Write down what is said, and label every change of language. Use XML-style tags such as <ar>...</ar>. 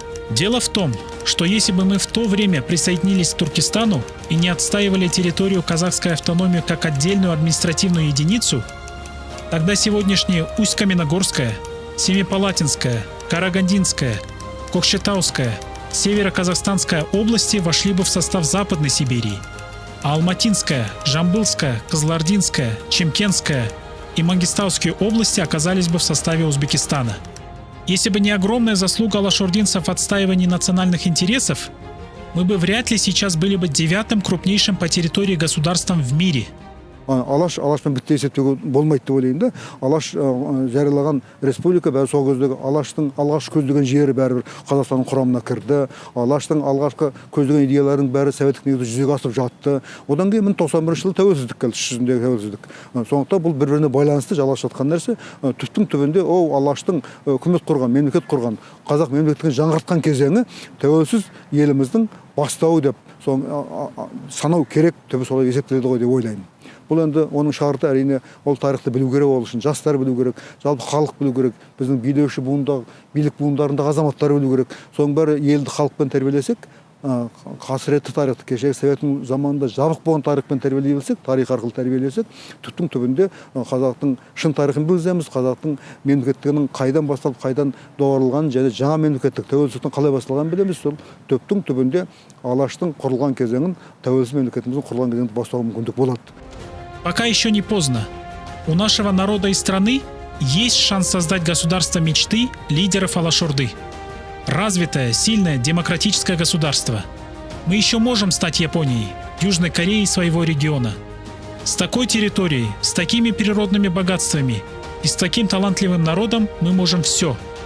<ru>Дело в том, что если бы мы в то время присоединились к Туркестану и не отстаивали территорию казахской автономии как отдельную административную единицу, тогда сегодняшние Усть-Каменогорская, Семипалатинская, Карагандинская, Кокшетауская, Северо-Казахстанская области вошли бы в состав Западной Сибири, а Алматинская, Жамбылская, Кызылординская, Чемкенская и Мангистауские области оказались бы в составе Узбекистана. Если бы не огромная заслуга алашординцев в отстаивании национальных интересов, мы бы вряд ли сейчас были бы 9-м крупнейшим по территории государством в мире.</ru> <kk>алашпен бітті есептеуге болмайды деп ойлаймын да. Алаш жариялаған республика бәрі сол кездегі алаштың алғаш көздеген жері бәрібір Қазақстанның құрамына кірді. Алаштың алғашқы көздеген идеяларының бәрі советтік негізде жүзеге асып жатты. Одан кейін 91 жылы тәуелсіздік келді, іс жүзіндегі тәуелсіздік. Сондықтан бұл бір-біріне байланысты жалғасып жатқан нәрсе. Түптің түбінде ол алаштың үкімет құрған, мемлекет құрған, қазақ мемлекеттігін жаңғыртқан кезеңі тәуелсіз еліміздің бастауы деп санау керек деп солай есептеледі ғой деп ойлаймын. Бұл енді оның шарты әрине ол тарихты білу керек, ол үшін жастар білу керек, жалпы халық білу керек, біздің билеуші буындағы, билік буындарындағы азаматтар білу керек. Соның бәрі елді халықпен тәрбиелесек, қасіретті тарихты кешегі советтің заманында жабық болған тарихпен тәрбиелей білсек, тарих арқылы тәрбиелесек, түптің түбінде қазақтың шын тарихын білеміз, қазақтың мемлекеттігінің қайдан басталып, қайдан доғарылғанын және жаңа мемлекеттік тәуелсіздіктің қалай басталғанын білеміз. Сол түптің түбінде алаштың құрылған кезеңін, тәуелсіз мемлекетіміздің құрылған кезеңін бастауға мүмкіндік болады.</kk> <ru>Пока еще не поздно. У нашего народа и страны есть шанс создать государство мечты лидеров Алаш-Орды. Развитое, сильное, демократическое государство. Мы еще можем стать Японией, Южной Кореей своего региона. С такой территорией, с такими природными богатствами и с таким талантливым народом мы можем все.</ru>